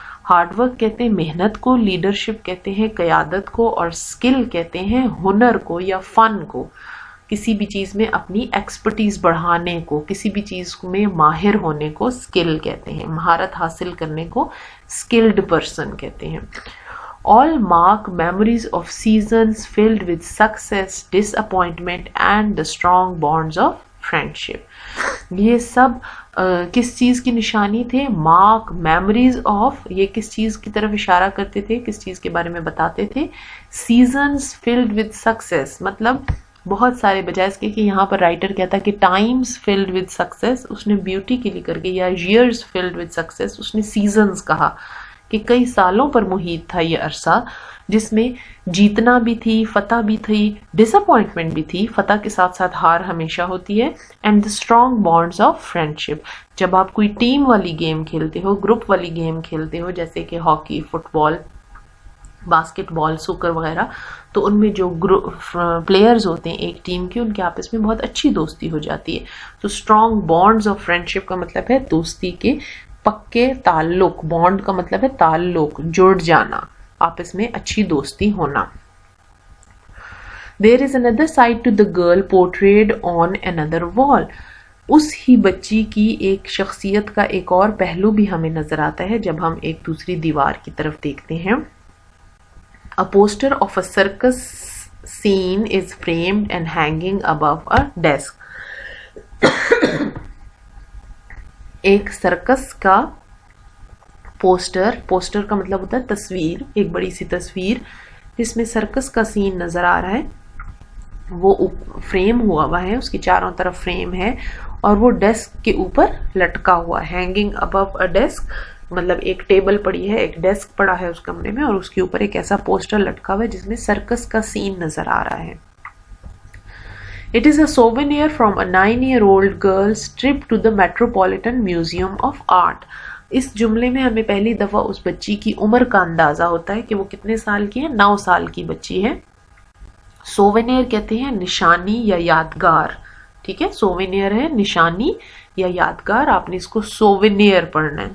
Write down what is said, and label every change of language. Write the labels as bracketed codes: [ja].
[hi] Hard work कहते हैं मेहनत को, लीडरशिप कहते हैं क़यादत को और स्किल कहते हैं हुनर को या फन को, किसी भी चीज़ में अपनी एक्सपर्टीज बढ़ाने को, किसी भी चीज़ में माहिर होने को स्किल कहते हैं, महारत हासिल करने को स्किल्ड पर्सन कहते हैं. [en] All mark memories of seasons filled with success, disappointment and the strong bonds of friendship. [hi] ये सब किस चीज़ की निशानी थे? [en] mark memories of, [hi] ये किस चीज़ की तरफ इशारा करते थे, किस चीज़ के बारे में बताते थे? [en] seasons filled with success, [hi] मतलब बहुत सारे, बजाय इसके कि यहाँ पर राइटर कहता कि [en] times filled with success, [hi] उसने ब्यूटी के लिए करके, या [en] years filled with success, [hi] उसने सीजन्स कहा कि कई सालों पर मुहित था ये अरसा जिसमें जीतना भी थी, फतह भी थी, डिसअपॉइंटमेंट भी थी, फतह के साथ साथ हार हमेशा होती है. [en] and the strong bonds of friendship, [hi] जब आप कोई टीम वाली गेम खेलते हो, ग्रुप वाली गेम खेलते हो, जैसे कि हॉकी, फुटबॉल, बास्केटबॉल, सुकर वगैरह, तो उनमें जो ग्रुप प्लेयर्स होते हैं एक टीम के, उनके आपस में बहुत अच्छी दोस्ती हो जाती है. तो स्ट्रॉन्ग बॉन्ड्स ऑफ फ्रेंडशिप का मतलब है दोस्ती के पक्के ताल्लुक, बॉन्ड का मतलब है ताल्लुक, जुड़ जाना, आपस में अच्छी दोस्ती होना. [en] There is another side to the girl portrayed on another wall. [hi] उस ही बच्ची की एक शख्सियत का एक और पहलू भी हमें नजर आता है जब हम एक दूसरी दीवार की तरफ देखते हैं. [en] A poster of a circus scene is framed and hanging above a desk. [hi] एक सर्कस का पोस्टर का मतलब होता है तस्वीर, एक बड़ी सी तस्वीर जिसमें सर्कस का सीन नजर आ रहा है, वो फ्रेम हुआ है, उसके चारों तरफ फ्रेम है और वो डेस्क के ऊपर लटका हुआ, [en] hanging above a desk, [hi] मतलब एक टेबल पड़ी है, एक डेस्क पड़ा है उस कमरे में और उसके ऊपर एक ऐसा पोस्टर लटका हुआ है जिसमें सर्कस का सीन नजर आ रहा है. [en] It is a souvenir from a 9-year-old girl's trip to the Metropolitan Museum of Art. [hi] इस जुमले में हमें पहली दफा उस बच्ची की उम्र का अंदाजा होता है कि वो कितने साल की है, 9 साल की बच्ची है. सोवेनियर कहते हैं निशानी या यादगार, ठीक है, सोवेनियर है निशानी या यादगार, आपने इसको सोवेनियर पढ़ना है.